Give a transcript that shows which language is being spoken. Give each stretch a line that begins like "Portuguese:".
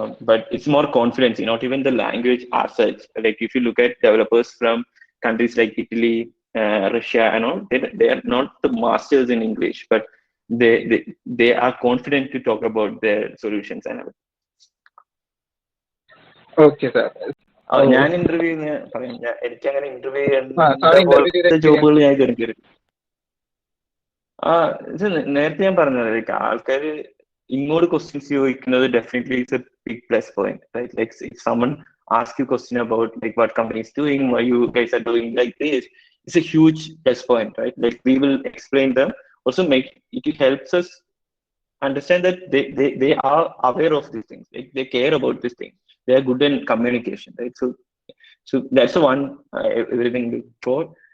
English: But it's more confidence, not even the language as such. Like if you look at developers from countries like Italy, Russia and all, they are not the masters in English, but they are confident to talk about their solutions and everything. Okay sir.
Malayalam: ഞാൻ interview പറയാം. എനിക്ക് അങ്ങനെ interview പോലത്തെ ജോബുകൾ ഞാൻ കയറി. നേരത്തെ ഞാൻ പറഞ്ഞത് ലൈക്ക് ആൾക്കാര് ഇങ്ങോട്ട് ക്വസ്റ്റ്യൻസ് ചോദിക്കുന്നത്
English: Definitely it's a big plus point, right? Like if someone ask you question about like what company is doing, why you guys are doing like this. It's a huge plus point, right? Like we will explain them. Also make it helps us understand that they are aware of these things. Like they care about these things. They are good in communication, right? So that's the one everything look for.